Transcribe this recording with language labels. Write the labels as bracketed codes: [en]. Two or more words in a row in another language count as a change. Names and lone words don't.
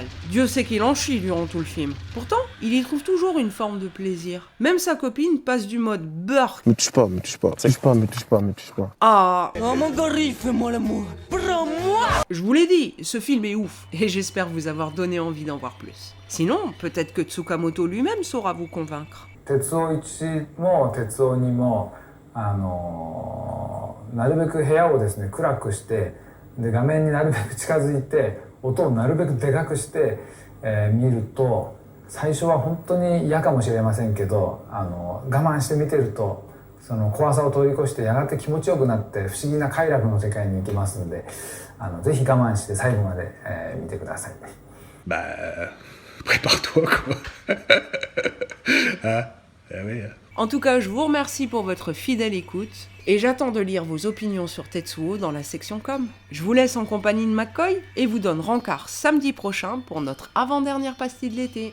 [fr] Dieu sait qu'il en chie durant tout le film. Pourtant, il y trouve toujours une forme de plaisir. Même sa copine passe du mode burk. Me touche pas, me touche pas. Me touche pas, me touche pas, me touche pas. Ah. Oh mon gorille, fais-moi l'amour. Prends-moi. Je vous l'ai dit, ce film est ouf, et j'espère vous avoir donné envie d'en voir plus. Sinon, peut-être que Tsukamoto lui-même saura vous convaincre. [ja] 鉄夫1も鉄夫2もなるべく部屋をですね暗くしてで画面になるべく近づいて音をなるべくでかくして、見ると最初は本当に嫌かもしれませんけど我慢して見てるとその怖さを通り越してやがて気持ちよくなって不思議な快楽の世界に行きますのでぜひ我慢して最後まで、見てください。 [fr] Bah, prépare-toi quoi. Hein? Ah oui. En tout cas, je vous remercie pour votre fidèle écoute, et j'attends de lire vos opinions sur Tetsuo dans la section com. Je vous laisse en compagnie de McCoy, et vous donne rencard samedi prochain pour notre avant-dernière pastille de l'été.